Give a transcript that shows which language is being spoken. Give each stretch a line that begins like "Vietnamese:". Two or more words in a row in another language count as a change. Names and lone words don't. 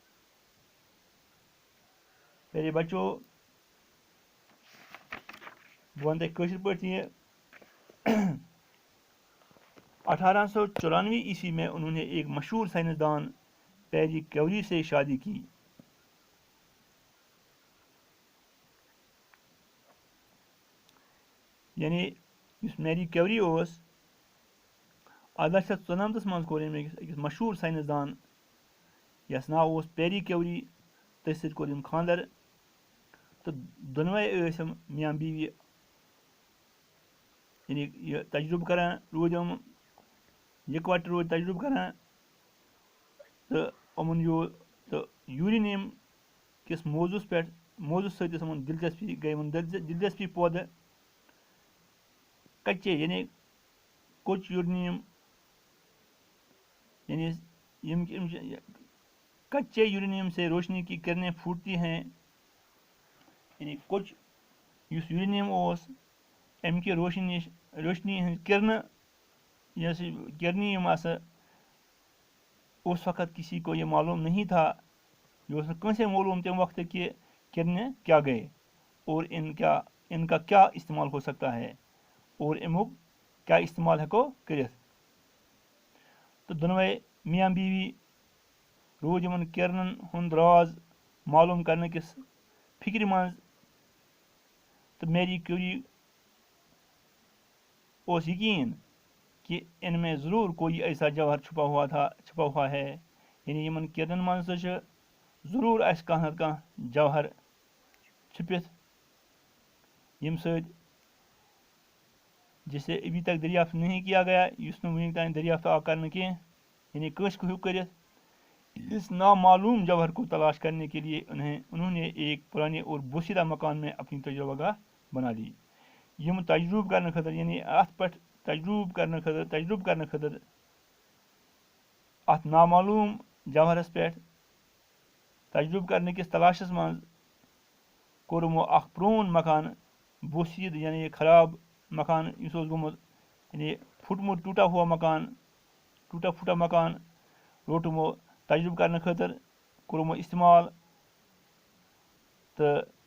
Urdu: پیارے بچوں، بونتے کشر پڑتی ہے 1894 میں انہوں نے ایک مشہور سائنسدان پیری کیوری سے شادی کی۔
Kashmiri: یعنی اس میری کیوری اوس 1894 مز کور أکس مشہور سائنسدان یس ناو اوس پیری کیوری، تٔتھۍ سۭتۍ کوٚر أمۍ خاندر، تہٕ دۄنوَے ٲسۍ یِم میاں بیوی، یعنی یہ تجربہٕ کران روٗدۍ یِم یِکوَٹہٕ روٗدۍ تجربہٕ کران، تہٕ یِمن تہٕ یوٗرینیم کِس موضوٗعس سۭتۍ ٲس یِمن دلچسپی، گٔے یِمن دلچسپی پٲدٕ۔
Urdu: کچے یعنی کوچ یورینیم، یعنی کچے یورینیم سے روشنی کی کرنیں پھوٹتی ہیں، یعنی کوچ
Kashmiri: یُس یورینیم اوس اَمہِ کہِ روشنی ہٕنٛز کرنہٕ یۄس کرنی یِم آسہٕ
Urdu: اس وقت کسی کو یہ معلوم نہیں تھا،
Kashmiri: یہ اوس نہٕ کٲنٛسے معلوم تمہِ وقتہٕ
Urdu: کہ کرنیں کیا گئے اور ان کا کیا استعمال ہو سکتا ہے
Kashmiri: اور امیُک کیا استعمال ہیٚکو کٔرِتھ۔ تہٕ دۄنوَے میاں بیوی روٗدۍ یِمن کرنن ہُنٛد راز معلوم کرنہٕ کِس فکرِ منٛز، تہٕ میری کیوری اوس یقین
Urdu: کہ ان میں ضرور کوئی ایسا جوہر چھپا ہوا ہے،
Kashmiri: یعنی یمن کرنن منٛز تہِ چھُ ضرور آسہِ کانٛہہ نتہٕ کانٛہہ جوہر چھپِتھ، ییٚمہِ سۭتۍ
Urdu: جسے ابھی تک دریافت نہیں کیا گیا،
Kashmiri: یُس نہٕ وُنیُک تام دریافت آو کرنہٕ کینٛہہ، یعنی کٲنٛسہِ ہیٚوک کٔرِتھ۔
Urdu: اس نامعلوم جوہر کو تلاش کرنے کے لیے انہوں نے ایک پرانے اور بوسیدہ مکان میں اپنی تجربہ گاہ بنا لی۔
Kashmiri: یم تجربہ کرنے خٲطرٕ، یعنی اتھ پٮ۪ٹھ تجربہ کرنے خٲطرٕ اتھ نامعلوم جوہرس پٮ۪ٹھ تجربہ کرنے کِس تلاشس منٛز کوٚر یِمو اکھ پرٛون مکان بوسیٖد، یعنی خراب مکان یُس اوس گوٚمُت، یعنی پھُٹمُت ٹوٗٹا پھوٗٹا مکان روٚٹ یِمو تجربہ کرنے خٲطرٕ، کوٚر یِمو استعمال، تہٕ